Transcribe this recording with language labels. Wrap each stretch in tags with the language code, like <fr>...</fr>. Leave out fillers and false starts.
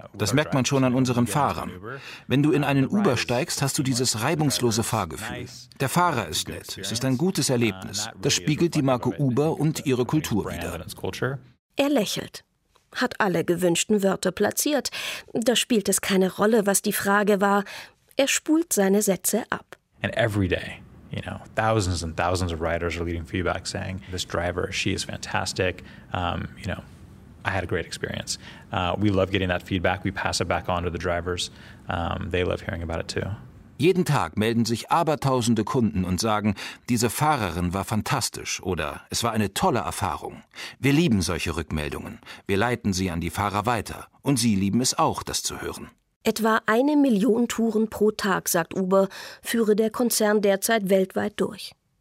<de>Das merkt man schon an unseren Fahrern. Wenn du in einen Uber steigst, hast du dieses reibungslose Fahrgefühl. Der Fahrer ist nett. Es ist ein gutes Erlebnis. Das spiegelt die Marke Uber und ihre Kultur wider. Er lächelt. Hat alle gewünschten Wörter platziert. Da spielt es keine Rolle, was die Frage war. Er spult seine Sätze ab.</de> <en>And every day. Thousands and thousands of riders are leaving feedback saying, this driver, she is fantastic. I had a great experience. We love getting that feedback. We pass it back on to the drivers. They love hearing about it too.</en> <de>Jeden Tag melden sich abertausende Kunden und sagen, diese Fahrerin war fantastisch oder es war eine tolle Erfahrung. Wir lieben solche Rückmeldungen. Wir leiten sie an die Fahrer weiter und sie lieben es auch, das zu hören. Etwa 1 Million Touren pro Tag, sagt Uber, führe der Konzern derzeit weltweit durch.</de>